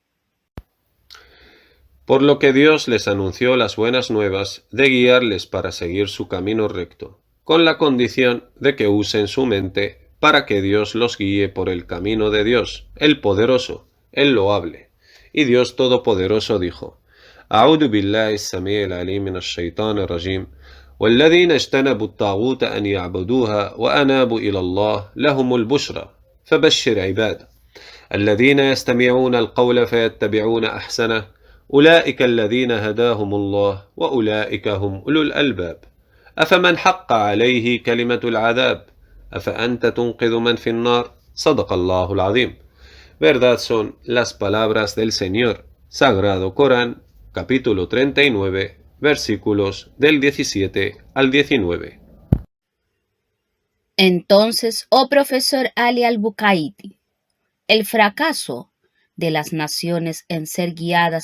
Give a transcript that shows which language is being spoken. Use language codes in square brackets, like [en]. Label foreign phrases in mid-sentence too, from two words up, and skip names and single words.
[es] Por lo que Dios les anunció las buenas nuevas de guiarles para seguir su camino recto, con la condición de que usen su mente para que Dios los guíe por el camino de Dios, el poderoso, el loable. Y Dios Todopoderoso dijo: [ar] أعوذ بالله السميع العليم من الشيطان الرجيم والذين اجتنبوا الطاغوت أن يعبدوها وأنابوا إلى الله لهم البشرى فبشر عباد الذين يستمعون القول فيتبعون أحسنه أولئك الذين هداهم الله وأولئك هم أولو الألباب أفمن حق عليه كلمة العذاب أفأنت تنقذ من في النار صدق الله العظيم. [es] Verdad son las palabras del Señor. Sagrado Corán, capítulo 39, versículos del 17 al 19. Entonces, oh profesor Ali al-Bukaiti, el fracaso de las naciones en ser guiadas